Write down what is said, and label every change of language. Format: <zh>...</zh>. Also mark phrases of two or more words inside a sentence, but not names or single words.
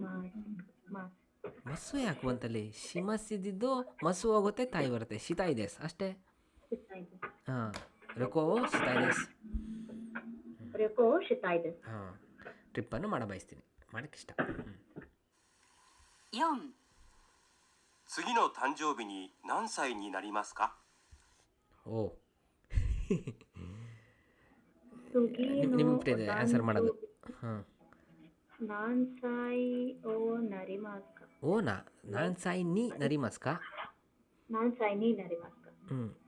<kn>ಮಸು ಯಾಕೆ ಬಂತಲ್ಲಿ? ಶಿಮಸ್ ಇದ್ದಿದ್ದು ಮಸು ಹೋಗುತ್ತೆ, ತಾಯಿ ಬರುತ್ತೆ.</kn> <ja>したいです</ja> <kn>ಅಷ್ಟೇ. ಹಾಂ,</kn> <ja>旅行したいです. 旅行したいです.</ja> <kn>ಹಾಂ, ಟ್ರಿಪ್ಪನ್ನು ಮಾಡ ಬಯಸ್ತೀನಿ, ಮಾಡೋಕ್ಕಿಷ್ಟ.</kn> <ja>4、次の誕生日に何歳になりますか。</ja> <kn>ಓ, ನಿಮಗೆ ಇದೆ ಆನ್ಸರ್ ಮಾಡೋದು. ಹಾಂ,</kn> <ja>何歳をなりますか. おな、何歳になりますか. 何歳になりますか. ಹ್ಞೂ,</ja>